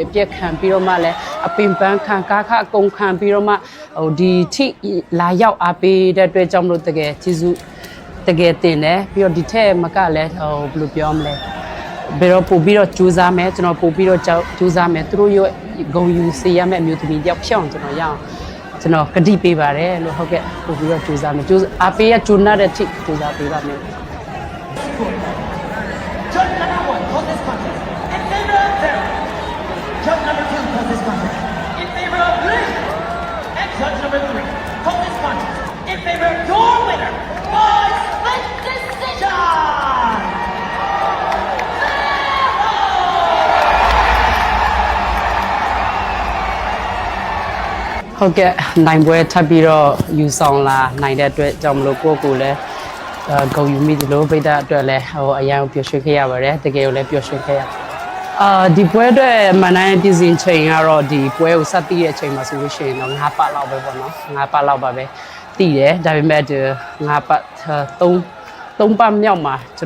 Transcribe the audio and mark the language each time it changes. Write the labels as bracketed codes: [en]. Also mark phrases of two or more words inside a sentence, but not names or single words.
[my] အပြက်ခံပြီးတော့မှလဲအပင်ပန်းခံကားခအကုန်ခံပြီးတော့မှဟိုဒီထိလာရောက်အားပေးတဲ့အတွက်ကြောင့်မလို့တကယ်ကျေးဇူးတကယ်တင်တယ်ပြီးတော့ဒီထက်မကလဲဟိုဘယ်လိုပြောမလဲဘယ်တော့ပို့ပြီးတော့ကြိုးစားမယ်ကျွန်တော်ပို့ပြီးတော့ကြိုးစားမယ်သူတို့ရဲ့ဂုံယူစေရမယ့်အမျိုးသမီးတယောက်ဖြစ်အောင်ကျွန်တော်ရအောင်ကျွန်တော်ကတိပေးပါတယ်လို့ဟုတ်ကဲ့ပို့ပြီးတော့ကြိုးစားမယ်အားပေးရကြိုးနာတဲ့ထိကြိုးစားပေးပါမယ် [en] Judge number 1 for this contest in favor of Vera. Judge number 2 for this contest in favor of Green. And judge number 3 for this contest in favor of your winner by split decision. [my] ဟုတ်ကဲ့နိုင်ပွဲထပ်ပြီးတော့ယူဆောင်လာနိုင်တဲ့အတွက်ကြောင့်မလို့ကိုလည်းဂုံယူမိသလိုပိတ်တဲ့အတွက်လည်းဟိုအရန်ပျော်ရွှင်ခဲ့ရပါတယ်တကယ်ကိုလည်းပျော်ရွှင်ခဲ့ရဒီပွဲအတွက်မန်တိုင်းပြည်စင်ချိန်ကတော့ဒီပွဲကိုစတင်တဲ့အချိန်မှာဆိုလို့ရှိရင်တော့9ပတ်လောက်ပဲပေါ့နော်9ပတ်လောက်ပါပဲတည်တယ်ဒါပေမဲ့9ပတ်3ပတ်မြောက်မှာကျွန်